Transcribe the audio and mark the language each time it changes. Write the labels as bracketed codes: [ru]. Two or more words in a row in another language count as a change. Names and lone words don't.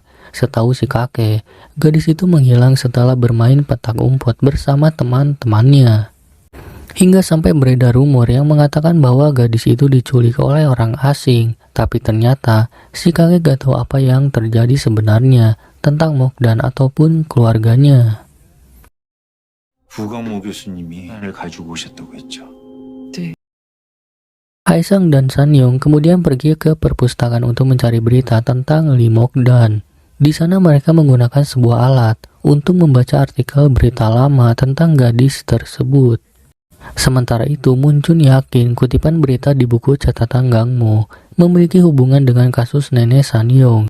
[id] Setahu si kakek, gadis itu menghilang setelah bermain petak umpet bersama teman-temannya. Hingga sampai beredar rumor yang mengatakan bahwa gadis itu diculik oleh orang asing. Tapi ternyata si kakek gak tahu apa yang terjadi sebenarnya tentang Mok-dan ataupun keluarganya. [ko] 부강모 교수님이 을 가지고 오셨다고 했죠. [id] Haesang dan Sanyong kemudian pergi ke perpustakaan untuk mencari berita tentang Lee Mok-dan. Di sana mereka menggunakan sebuah alat untuk membaca artikel berita lama tentang gadis tersebut. Sementara itu, Munchun yakin kutipan berita di buku catatan Gangmo memiliki hubungan dengan kasus nenek Sanyong.